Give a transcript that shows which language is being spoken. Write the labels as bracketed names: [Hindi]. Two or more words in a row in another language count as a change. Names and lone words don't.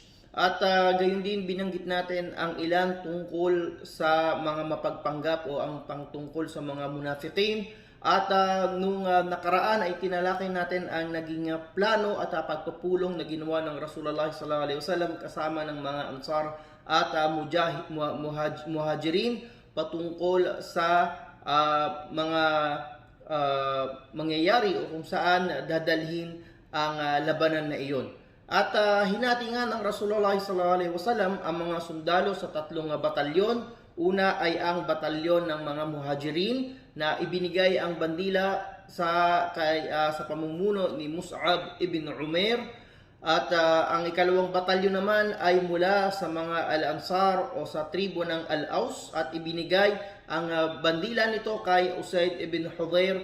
[Filipino] At gayon din binanggit natin ang ilan tungkol sa mga mapagpanggap o ang pangtungkol sa mga munafiqin. At nung nakaraan ay tinalakay natin ang naging plano at pagpupulong na ginawa ng Rasulullah [Arabic] sallallahu alaihi wasallam [Filipino] kasama ng mga Ansar at Muhajirin patungkol sa mga mangyayari o kung saan dadalhin ang labanan na iyon. At hinati nga ng Rasulullah [Arabic] sallallahu alaihi wasallam [Filipino] ang mga sundalo sa tatlong batalyon. Una ay ang batalyon ng mga Muhajirin na ibinigay ang bandila sa pamumuno ni Mus'ab ibn Umair. At ang ikalawang batalyon naman ay mula sa mga Al-Ansar o sa tribo ng Al-Aus, at ibinigay ang bandila nito kay Usaid ibn Hudayr.